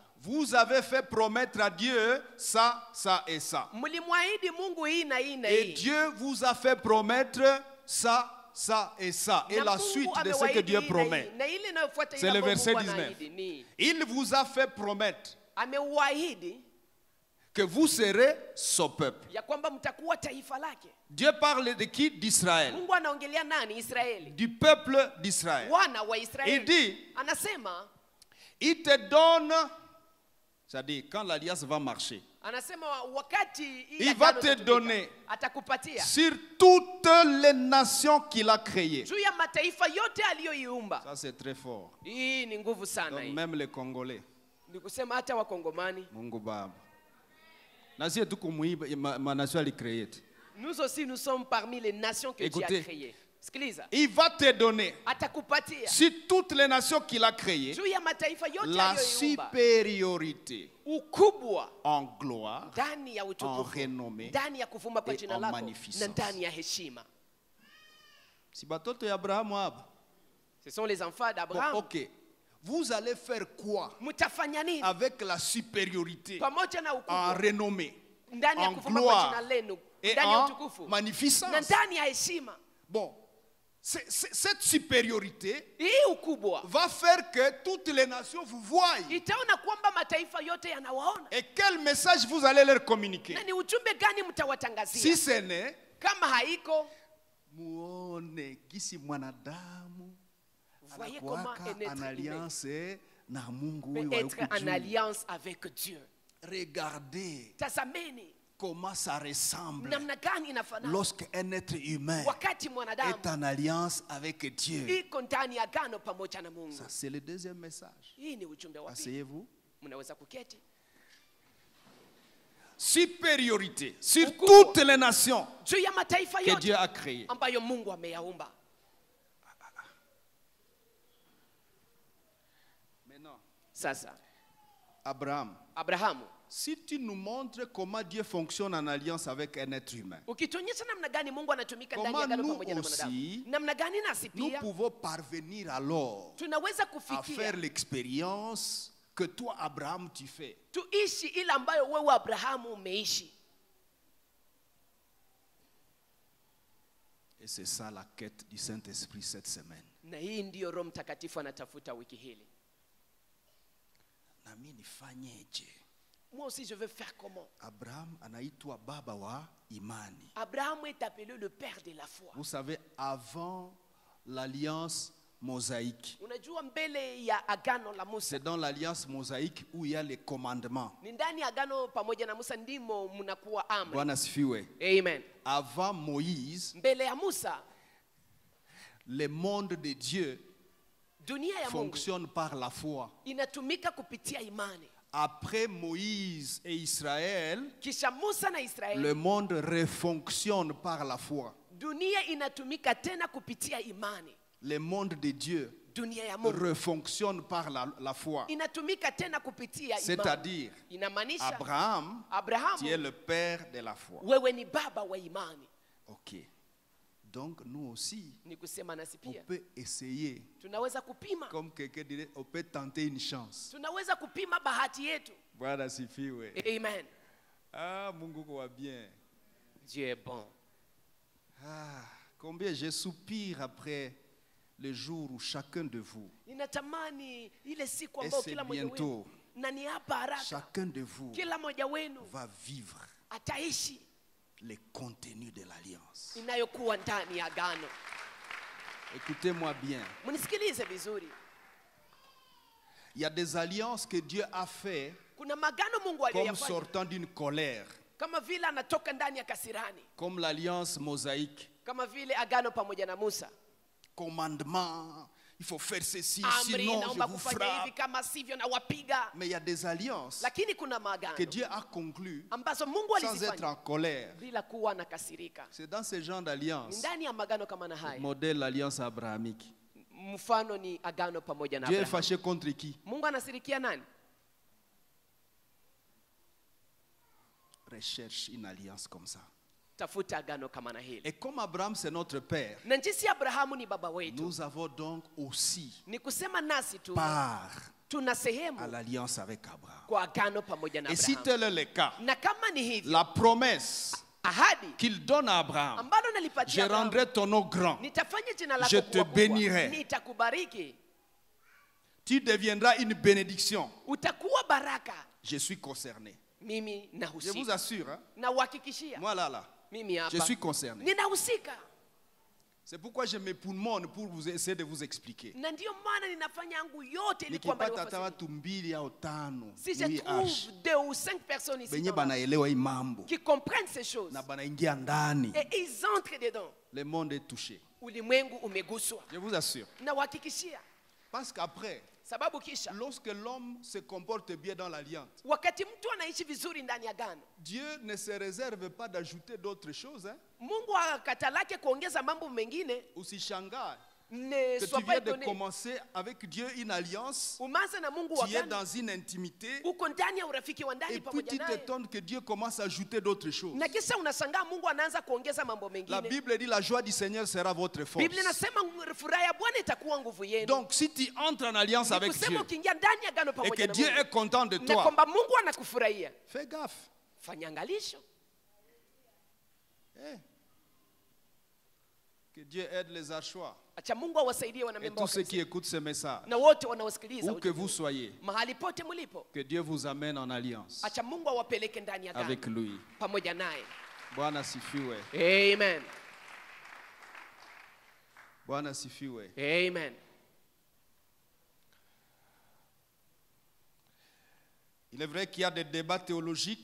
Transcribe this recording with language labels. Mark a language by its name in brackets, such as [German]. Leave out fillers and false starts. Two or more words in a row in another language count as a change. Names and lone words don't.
[French] Vous avez fait promettre à Dieu ça, ça et ça. [Swahili] Mlimwahidi Mungu hii na hii na [French] Et [Swahili] hii. [French] Dieu vous a fait promettre ça, ça et ça. Et [Swahili] Na [French] la [Swahili] Mungu [French] suite de ce que [Swahili] amewaahidi [French] Dieu [Swahili] hii na hii. [French] promet. [Swahili] Na ile inayofuata [French] C'est [Swahili] ile [French] le [Swahili] ambayo [French] verset [Swahili] Mungu [French] 19. [Swahili] anaahidi ni [French] Il vous a fait promettre [Swahili] ameuahidi [French] que vous serez son peuple. [Swahili] ya kwamba mtakuwa taifa lake. [French] Dieu parle de qui? D'Israël. [Swahili] Mungu anaongelea nani? Israeli. [French] Du peuple d'Israël. [Swahili] Wana wa Israeli. [French] Il dit, [Swahili] Anasema, [French] il te donne, c'est-à-dire quand l'alliance va marcher, [Swahili] anasema wakati hii [French] il va [Swahili] agano [French] te [Swahili] itatumika, [French] donner [Swahili] atakupatia [French] sur toutes les nations qu'il a créées. [Swahili] juu ya mataifa yote aliyoiumba. [French] Ça c'est très fort. [Swahili] Hii ni nguvu sana [French] Donc [Swahili] hii. [French] même les Congolais. [Swahili] Ni kusema hata wakongomani. Mungu Baba. Na sisi tuko muiba ma nation alicréée. [French] Nous aussi nous sommes parmi les nations que Dieu Écoutez. a créées. Sikiliza. Il va te donner [Swahili] Atakupatia [French] sur toutes les nations qu'il a créées [Swahili] juu ya mataifa yote [French] la [Swahili] aliyoiumba [French] supériorité [Swahili] ukubwa [French] en gloire, [Swahili] ndani ya [French] en [Swahili] utukufu, [French] renommée [Swahili] ndani ya kuvuma kwa [French] et [Swahili] jina [French] en [Swahili] lako [French] magnificence. [Swahili] na ndani ya heshima. Si batoto ya Abraham hapa. [French] Ce sont les enfants Bon, d'Abraham. OK. Vous allez faire quoi [Swahili] Mtafanya nini [French] avec la supériorité [Swahili] pamoja na [French] en [Swahili] ukubwa [French] renommée [Swahili] ndani ya [French] en [Swahili] kuvuma kwa jina [French] gloire [Swahili] lenu, [French] et [Swahili] ndani ya [French] en [Swahili] utukufu na [French] magnificence? [Swahili] ndani ya heshima? [French] Bon, cette supériorité [Swahili] Hii ukubwa [French] va faire que toutes les nations vous voient. [Swahili] itaona kwamba mataifa yote yanawaona. [French] Et quel message vous allez leur communiquer? [Swahili] Na ni ujumbe gani [French] Si [Swahili] mtawatangazia? [French] ce n'est [Swahili] Kama haiko, muone gisi mwanadamu [French] voyez comment [Swahili] anakuwaka [French] un être en humain [Swahili] alliance na Mungu [French] peut [Swahili] huyu wa [French] être [Swahili] huku [French] en [Swahili] juu. [French] alliance avec Dieu. Regardez [Swahili] Tazameni [French] comment ça ressemble [Swahili] namna gani inafanana [French] lorsqu'un être humain [Swahili] wakati mwanadamu [French] est en alliance avec Dieu. [Swahili] iko ndani ya agano pamoja na Mungu. [French] Ça, c'est le deuxième message. [Swahili] Hii ni ujumbe wa pili. [French] Asseyez-vous. [Swahili] Mnaweza kuketi. [French] Supériorité sur [Swahili] Ukubwa. [French] toutes les nations [Swahili] Juu ya mataifa [French] que Dieu [Swahili] yote [French] a créées. [Swahili] ambayo Mungu ameyaumba. [French] Maintenant, [Swahili] Sasa [French] Abraham, [Swahili] Abrahamu, [French] si tu nous montres comment Dieu fonctionne en alliance avec un être humain, [Swahili] ukituonyesha namna gani Mungu anatumika ndani ya [French] Comment [Swahili] agano [French] nous [Swahili] pamoja na [French] aussi, [Swahili] mwanadamu, namna gani nasi [French] nous [Swahili] pia [French] pouvons parvenir alors [Swahili] tunaweza [French] à faire [Swahili] kufikia [French] l'expérience que toi, Abraham, tu fais. [Swahili] tuishi ile ambayo wewe Abrahamu umeishi. [French] Et c'est ça la quête du Saint-Esprit cette semaine. [Swahili] Na hii ndiyo Roho Mtakatifu anatafuta wiki hili. Nami nifanyeje? [French] Moi aussi je veux faire comment? [Swahili] Abraham anaitwa baba wa imani. [French] Abraham est appelé le père de la foi. Vous savez, avant l'alliance mosaïque, [Swahili] Unajua mbele ya agano la Musa, [French] c'est dans l'alliance mosaïque où il y a les commandements. [Swahili] ni ndani ya agano pamoja na Musa ndimo mnakuwa amri. Bwana sifiwe. Amen. [French] Avant Moïse, [Swahili] Mbele ya Musa, [French] le monde de Dieu [Swahili] dunia ya Mungu [French] fonctionne par la foi. [Swahili] inatumika kupitia imani. [French] Après Moïse et Israël, [Swahili] Kisha Musa na Israeli, [French] le monde refonctionne par la foi. [Swahili] dunia inatumika tena kupitia imani. [French] Le monde de Dieu [Swahili] Dunia ya Mungu [French] refonctionne par la foi. [Swahili] inatumika tena kupitia imani. [French] C'est-à-dire, [Swahili] Inamaanisha [French] Abraham, tu es [Swahili] Abrahamu, [French] le père de la foi. [Swahili] wewe ni baba wa imani. [French] Ok. Donc nous aussi, [Swahili] Ni kusema nasi [French] on [Swahili] pia [French] peut essayer, [Swahili] tunaweza kupima, [French] comme quelqu'un dirait, on peut tenter une chance. [Swahili] tunaweza kupima bahati yetu. Bwana sifiwe. Amen. Ah, Mungu kwa bien. [French] Dieu est bon. Ah, combien je soupire après le jour où chacun de vous, [Swahili] Ninatamani ile siku [French] et [Swahili] ambayo [French] c'est [Swahili] kila mmoja wenu, [French] bientôt, [Swahili] na ni hapa haraka, [French] chacun de vous [Swahili] kila mmoja wenu [French] va vivre [Swahili] ataishi [French] les contenus de l'alliance. [Swahili] inayokuwa ndani ya agano. [French] Écoutez-moi bien. [Swahili] Mnisikilize vizuri. [French] Il y a des alliances que Dieu a fait [Swahili] Kuna magano Mungu [French] comme [Swahili] aliyoyafanya [French] sortant d'une colère, [Swahili] kama vile anatoka ndani ya kasirani, [French] comme l'alliance mosaïque. [Swahili] kama vile agano pamoja na Musa. [French] Commandement, il faut faire ceci, [Swahili] Amri, [French] sinon je [Swahili] naomba [French] vous [Swahili] kufanya hivi, [French] frappe. [Swahili] kama sivyo na wapiga. [French] Mais il y a des alliances [Swahili] Lakini kuna maagano [French] que Dieu a conclues [Swahili] ambazo Mungu [French] sans être [Swahili] alizifanya [French] en colère. [Swahili] bila kuwa na kasirika. [French] C'est dans ce genre [Swahili] Ni [French] d'alliance, [Swahili] ndani ya maagano kama na haya. [French] modèle l'alliance abrahamique. [Swahili] Mfano ni agano pamoja na [French] Dieu est [Swahili] Abraham. [French] fâché contre qui? [Swahili] Mungu anasirikia nani? [French] Recherche une alliance comme ça. [Swahili] Tafuta agano kama na hili. [French] Et comme Abraham c'est notre père, [Swahili] Na jinsi Abrahamu ni baba wetu, [French] nous avons donc aussi [Swahili] ni kusema nasi tu [French] part [Swahili] tuna [French] à [Swahili] sehemu [French] l'alliance avec Abraham. [Swahili] kwa agano pamoja na [French] Et si [Swahili] Abraham. [French] tel est le cas, [Swahili] Na kama ni hivi, [French] la promesse [Swahili] ahadi [French] qu'il donne à Abraham, [Swahili] ambalo [French] je [Swahili] nalipatia Abrahamu, [French] rendrai ton nom grand, [Swahili] nitafanya jina lako [French] Je te [Swahili] kuwa kubwa, [French] bénirai. [Swahili] nitakubariki, [French] tu deviendras une bénédiction. [Swahili] utakuwa baraka. [French] Je suis concerné. [Swahili] Mimi [French] Je vous [Swahili] nahusika, [French] assure, hein, [Swahili] na uhakikishia [French] moi là, [Swahili] mimi [French] je [Swahili] hapa [French] suis concerné. [Swahili] ninahusika. [French] C'est pourquoi je m'époumonne pour vous essayer de vous expliquer. [Swahili] Na ndio maana ninafanya yangu yote ili kwamba Nikipata hata niwafasirie. watu mbili au tano, [French] Si je oui, trouve 2 ou 5 personnes ici [Swahili] benye [French] dans la- [Swahili] banaelewa hii mambo [French] qui comprennent ces choses [Swahili] na banaingia ndani, [French] et ils entrent dedans, le monde est touché. [Swahili] ulimwengu umeguswa. [French] Je vous assure. [Swahili] Na uhakikishia, [French] Parce qu'après, [Swahili] sababu kisha [French] lorsque l'homme se comporte bien dans l'alliance, [Swahili] wakati mtu anaishi vizuri ndani ya agano, [French] Dieu ne se réserve pas d'ajouter d'autres choses. Hein. [Swahili] Mungu akatalake kuongeza mambo mengine. Usishangae [French] Ne que sois tu pas viens de étonné. commencer avec Dieu une alliance, [Swahili] Umanze na Mungu [French] tu es [Swahili] agano, [French] dans une intimité, [Swahili] uko ndani ya urafiki wa [French] et [Swahili] ndani [French] puis [Swahili] pamoja [French] tu [Swahili] naye, [French] t'étonnes que Dieu commence à ajouter d'autres choses. [Swahili] na kisha unashangaa Mungu anaanza kuongeza mambo [French] La [Swahili] mengine. [French] Bible dit la joie du Seigneur sera votre force. [Swahili] Biblia inasema furaha ya Bwana itakuwa nguvu yenu. [French] Donc si tu entres en alliance [Swahili] Ni [French] avec Dieu [Swahili] kusema ukiingia ndani ya agano [French] et [Swahili] pamoja [French] que [Swahili] na [French] Dieu [Swahili] Mungu, [French] est content de [Swahili] na [French] toi, [Swahili] kwamba Mungu anakufurahia, [French] fais gaffe. [Swahili] fanya angalisho. Eh. [French] Que Dieu aide les Archois [Swahili] Acha Mungu awasaidie [French] et [Swahili] wanamemba [French] tous ceux [Swahili] wa [French] qui [Swahili] kanisa [French] écoutent ce message. [Swahili] na wote wanaosikiliza [French] Où que [Swahili] ujumbe [French] vous [Swahili] huu. [French] soyez, [Swahili] Mahali pote mlipo, [French] que Dieu vous amène en alliance [Swahili] acha Mungu awapeleke ndani ya [French] avec [Swahili] agano [French] lui. [Swahili] pamoja naye. Bwana sifiwe. Amen. Bwana sifiwe. Amen. [French] Il est vrai qu'il y a des débats théologiques.